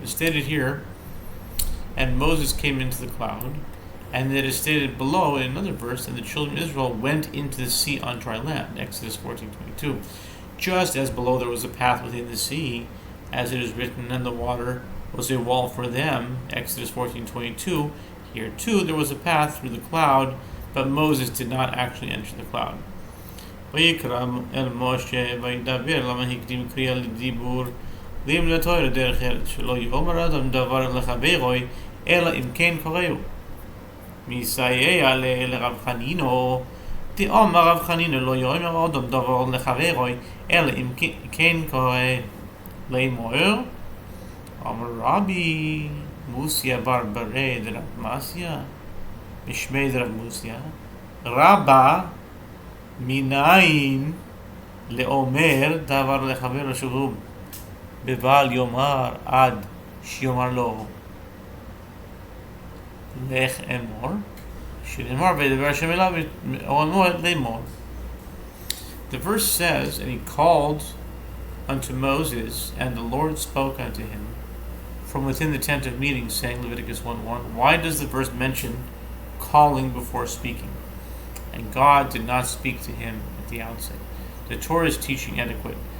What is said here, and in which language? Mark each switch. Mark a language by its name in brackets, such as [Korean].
[English] It's stated here, and Moses came into the cloud, and it is stated below in another verse, and the children of Israel went into the sea on dry land, Exodus 14:22. Just as below there was a path within the sea, as it is written, and the water was a wall for them, Exodus 14:22. Here too there was a path through the cloud, but Moses did not actually enter the cloud. [Hebrew] ויקרא אל משה וידבר למה הקדים קריאה לדיבור ואם לתואר דרך ארץ שלא יאמר אדם דבר לחברו אלא אם כן קוראו מסייע לרב חנינו דאמר רב חנינו לא יאמר אדם דבר לחברו אלא אם כן קורא לאמור אמר רבי מוסיה בר ברי דרב מסיה משמי דרב מוסיה רבה מניין לאומר דבר לחבר שהוא בבל יאמר עד שיאמר לו לך אמור שנאמר וידבר השם אליו או אמור לאמור. [English] The verse says, and he called unto Moses, and the Lord spoke unto him from within the tent of meeting, saying, Leviticus 1:1. Why does the verse mention calling before speaking? And God did not speak to him at the outset. The Torah's teaching etiquette.